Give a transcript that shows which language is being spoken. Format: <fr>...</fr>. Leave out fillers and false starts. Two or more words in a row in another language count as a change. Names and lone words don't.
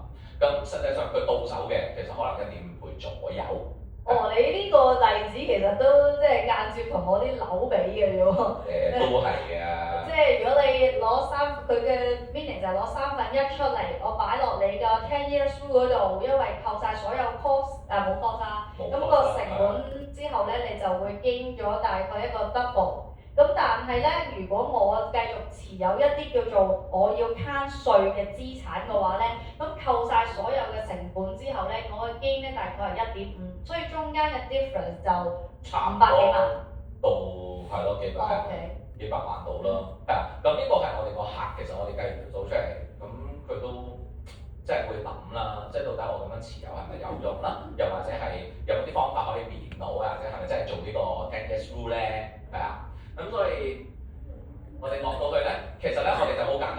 <yue>咁實際上佢到手嘅其實可能1.5倍左右。哦，你呢個例子其實都即係間接同我啲樓比嘅啫喎。都係嘅。即係如果你攞佢嘅 meaning 就係攞1/3出嚟，我擺落你個</yue> <en>10 years rule</en> <yue>嗰度，因為扣晒所有 cost 冇 cost 啊，咁個成本之後咧，你就會 gain 咗大概一個 double。咁但係咧，如果我繼續持有一啲叫做我要慳稅嘅資產嘅話咧，咁扣晒所有嘅成本之後咧，我嘅 gain 咧大概係1.5，所以中間嘅 difference 就500幾萬到係咯幾百萬到咯。係啊，咁呢個係我哋個客，其實我哋計完條數出嚟，咁佢都即係會諗啦，即係到底我咁樣持有係咪有用啦？又或者係有啲方法可以免到啊？或者係咪真係做呢個</yue> <en>10 years rule</en> <yue>咧？係啊。咁所以我哋落到去咧，其實咧我哋就</yue>